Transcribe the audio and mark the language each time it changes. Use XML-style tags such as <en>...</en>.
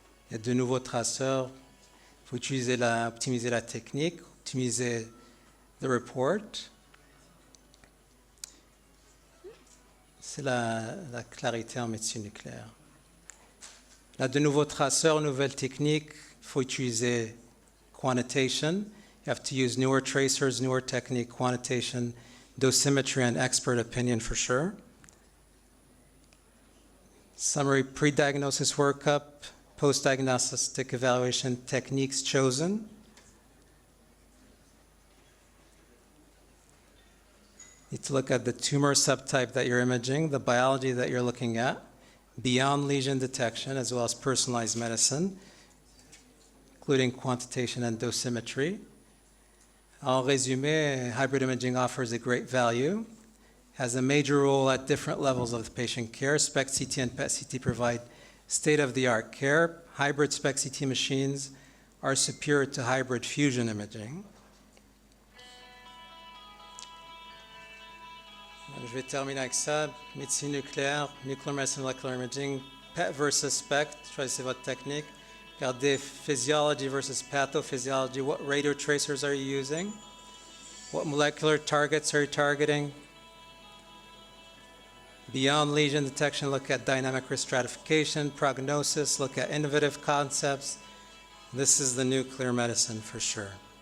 <fr>Il y a de nouveaux traceurs. Il faut optimiser la technique, optimiser</fr> <en>the report.</en> <fr>C'est la clarité en médecine nucléaire. Il y a de nouveaux traceurs, nouvelles techniques. Il faut utiliser quantitation.</fr> <en>You have to use newer tracers, newer technique, quantitation, dosimetry, and expert opinion for sure. Summary pre-diagnosis workup, post-diagnostic evaluation techniques chosen. You need to look at the tumor subtype that you're imaging, the biology that you're looking at, beyond lesion detection, as well as personalized medicine, including quantitation and dosimetry.</en> <fr>En résumé,</fr> <en>hybrid imaging offers a great value, has a major role at different levels of the patient care. SPECT-CT and PET-CT provide state-of-the-art care. Hybrid SPECT-CT machines are superior to hybrid fusion imaging.</en> <fr>Donc, je vais terminer avec ça. Médecine nucléaire,</fr> <en>nuclear medicine, molecular imaging, PET versus SPECT.</en> <fr>Choisissez votre technique. Regardez</fr> <en>physiology versus pathophysiology. What radio tracers are you using? What molecular targets are you targeting? Beyond lesion detection, look at dynamic risk stratification, prognosis, look at innovative concepts. This is the nuclear medicine for sure.</en>